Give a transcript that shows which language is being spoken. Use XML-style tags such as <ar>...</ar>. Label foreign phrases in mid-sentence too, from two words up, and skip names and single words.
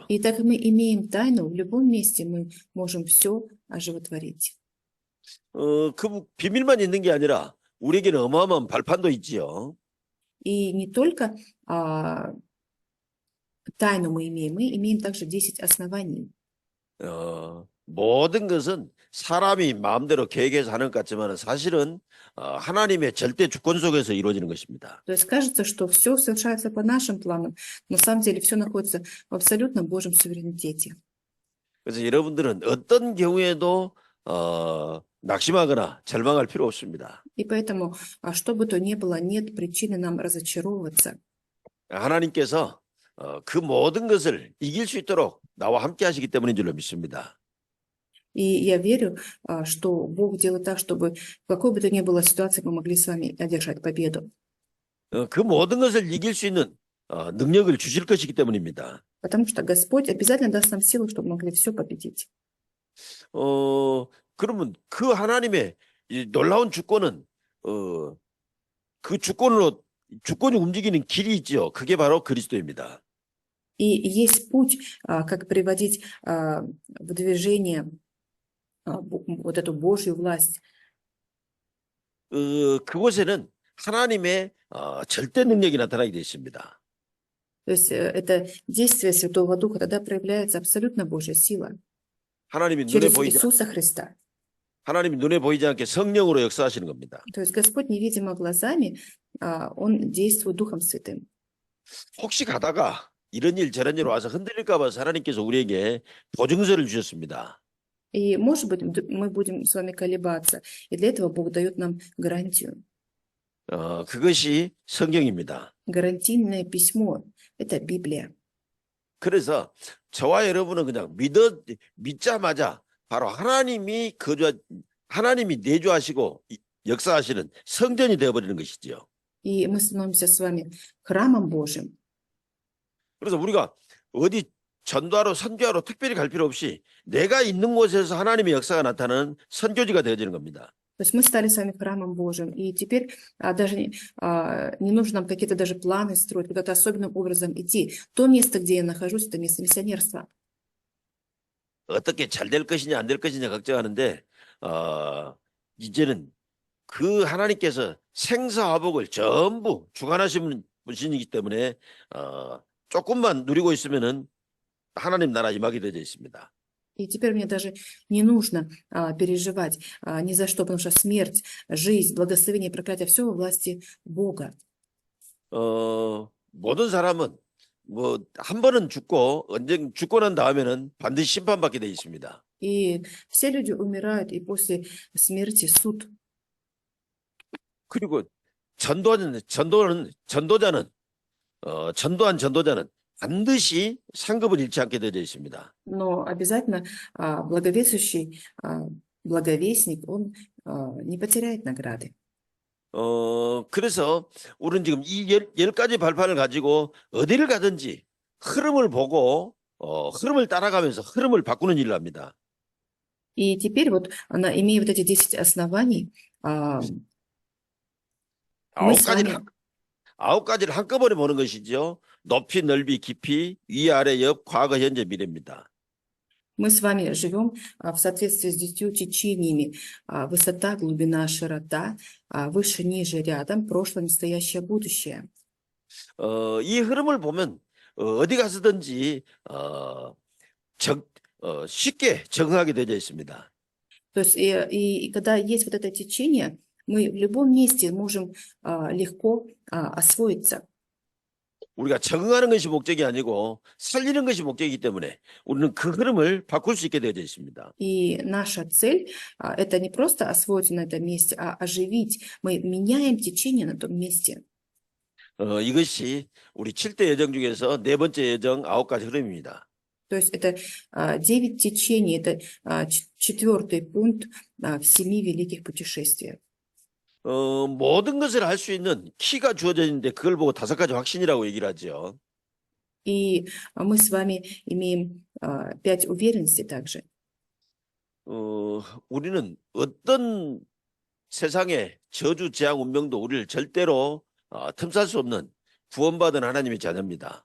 <ru>И так мы имеем тайну, в любом месте мы можем все оживотворить.</ru> <ko>그 비밀만 있는 게 아니라 우리에게는 어마어마한 발판도 있지요.</ko> <ru>И не только тайну мы имеем также 10 оснований.</ru> <ko>모든 것은 사람이 마음대로 계획해서 하는 것 같지만 사실은 하나님의 절대 주권 속에서 이루어지는 것입니다.</ko> <ru>То есть кажется, что все совершается по нашим планам, но на самом деле все находится в абсолютно Божьем суверенитете.</ru> <ko>그래서 여러분들은 어떤 경우에도 낙심하거나 절망할 필요 없습니다.</ko> <ru>И поэтому, что бы то ни было, нет причины нам разочаровываться.</ru> <ko>하나님께서 그 모든 것을 이길 수 있도록 나와 함께 하시기 때문인 줄로 믿습니다.</ko> <ru>И я верю, что Бог делает так, чтобы в какой бы то ни было ситуации мы могли с вами одержать победу.</ru> <ko>그 모든 것을 이길 수 있는 능력을 주실 것이기 때문입니다.</ko> <ru>Потому что Господь обязательно даст нам силу, чтобы могли все победить.</ru> <ko>그러면 그 하나님의 이 놀라운 주권은 그 주권이 움직이는 길이 있죠. 그게 바로 그리스도입니다.</ko> <ru>И есть путь, как приводить в движение вот эту Божью власть.</ru> <ko>그곳에는 하나님의 절대 능력이 나타나게 되어 있습니다.</ko> <ru>То есть это действие Святого Духа, тогда проявляется абсолютно Божья сила</ru> <ko>하나님이</ko> <ru>через Иисуса Христа.</ru> <ko>하나님이 눈에 보이지 않게 성령으로 역사하시는 겁니다.</ko> <ru>То есть Господь невидимо глазами, Он действует Духом Святым.</ru> <ko>혹시 가다가 이런 일 저런 일 와서 흔들릴까 봐서 하나님께서 우리에게 보증서를 주셨습니다.</ko> <ru>И, может быть, мы будем с вами колебаться. И для этого Бог дает нам гарантию.</ru> <ko>그것이 성경입니다.</ko> <ru>Гарантийное письмо – это Библия.</ru> <ko>그래서 저와 여러분은 그냥 믿자마자 바로 하나님이 내주하시고 역사하시는 성전이 되어버리는 것이지요.</ko> <ru>И мы становимся с вами храмом Божьим.</ru> <ko>그래서 우리가 어디 전도하러 선교하러 특별히 갈 필요 없이 내가 있는 곳에서 하나님의 역사가 나타나는 선교지가 되어지는 겁니다.</ko> <ru>То есть мы стали с вами храмом Божьим. И теперь даже не нужно нам какие-то даже планы строить, куда-то особенным образом идти. То место, где я нахожусь, это место миссионерства.</ru> <ko>어떻게 잘 될 것이냐 안 될 것이냐 걱정하는데 이제는 그 하나님께서 생사화복을 전부 주관하시는 분이기 때문에 조금만 누리고 있으면은 하나님 나라 임하게 되어 있습니다.</ko> <ru>И теперь мне даже не нужно переживать ни за что, потому что смерть, жизнь, благословение, проклятие, все во власти Бога.</ru> <ko>모든 사람은 뭐 한 번은 죽고 언젠 죽고 난 다음에는 반드시 심판받게 되어 있습니다.</ko> <ru>И все люди умирают, и после смерти суд.</ru> <ko>그리고 전도자는 반드시 상급을 잃지 않게 되어 있습니다.</ko> <ru>Но обязательно благовествующий, благовестник, он не потеряет награды.</ru> <ko>그래서 우리는 지금 이 10가지 발판을 가지고 어디를 가든지 흐름을 보고 흐름을 따라가면서 흐름을 바꾸는 일을 합니다.</ko> <ru>И теперь вот, имея вот эти 10 оснований, мы с вами...</ru> <ko>9가지를 한꺼번에 보는 것이죠. 높이, 넓이, 깊이, 위, 아래, 옆, 과거, 현재, 미래입니다.</ko> <ru>Мы с вами живем в соответствии с 10 течениями. Высота, глубина, широта, выше, ниже, рядом, прошлое, настоящее, будущее.</ru> <ko>이 흐름을 보면 어디 가서든지 쉽게 적응하게 되어 있습니다.</ko> <ru>То То есть и когда есть вот это течение, мы в любом месте можем легко освоиться.</ru> <ko>우리가 적응하는 것이 목적이 아니고 살리는 것이 목적이기 때문에 우리는 그 흐름을 바꿀 수 있게 되어져 있습니다.</ko> <ru>И наша цель это не просто освоиться на этом месте, а оживить. Мы меняем течение на том месте.</ru> <ko>이것이 우리 7대 여정 중에서 네 번째 여정 9가지 흐름입니다.</ko> <ru>То есть это 9 течений, это четвертый пункт в 7 великих путешествиях.</ru> <ko>모든 것을 할 수 있는 키가 주어져 있는데 그걸 보고 5가지 확신이라고 얘기를 하죠.</ko> <ru>И мы с вами имеем 5 уверенностей также.</ru> <ko>우리는 어떤 세상의 저주, 재앙, 운명도 우리를 절대로 틈살 수 없는 구원받은 하나님의 자녀입니다.</ko>